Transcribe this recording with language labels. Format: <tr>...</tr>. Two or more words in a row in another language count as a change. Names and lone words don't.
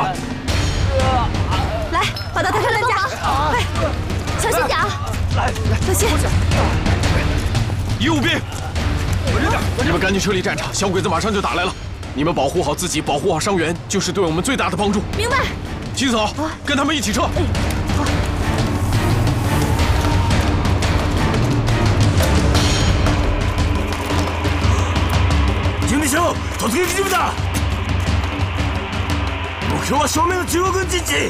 <zh>来，把他抬上担架，快，小心点啊！来，小心！医务兵，你们赶紧撤离战场，小鬼子马上就打来了。你们保护好自己，保护好伤员，就是对我们最大的帮助。明白。七嫂，跟他们一起撤。</zh> <ja>準備しろ！突撃準備だ！目標は正面の中国軍陣地！</ja>